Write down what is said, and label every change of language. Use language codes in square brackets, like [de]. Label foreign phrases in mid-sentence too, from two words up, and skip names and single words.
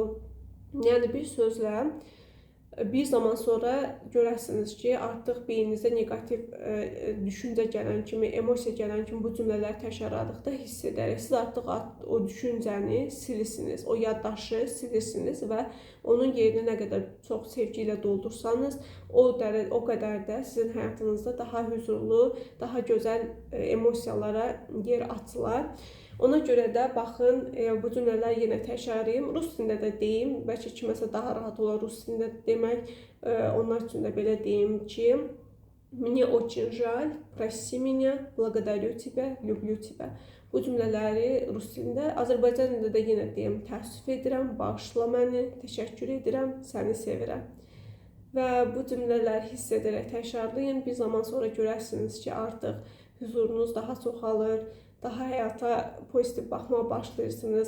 [az] Yəni bir sözlə bir zaman sonra görəsiniz ki, artıq beyninizdə neqativ düşüncə gələn kimi, emosiya gələn kimi bu cümlələri təkrarladıqda hiss edərək siz artıq o düşüncəni silirsiniz, o yaddaşı silirsiniz və onun yerini nə qədər çox sevgi ilə doldursanız, o qədər də sizin həyatınızda daha huzurlu, daha gözəl emosiyalara yer açılar. Ona görə də baxın, bu cümlələri yenə təkrarlayım. Rus dilində də deyim, bəlkə kiməsə daha rahat olar rus dilində demək. Onlar üçün də belə deyim ki, [ru] Мне очень жаль, прости меня, благодарю тебя, люблю тебя. [az] Bu cümlələri rus dilində, Azərbaycan dilində də yenə deyim, təəssüf edirəm, bağışla məni, təşəkkür edirəm, səni sevirəm. Və bu cümlələri hiss edərək təkrarlayın. Bir zaman sonra görərsiniz ki, artıq huzurunuz daha çoxalır, daha həyata pozitiv baxmağa başlayırsınız.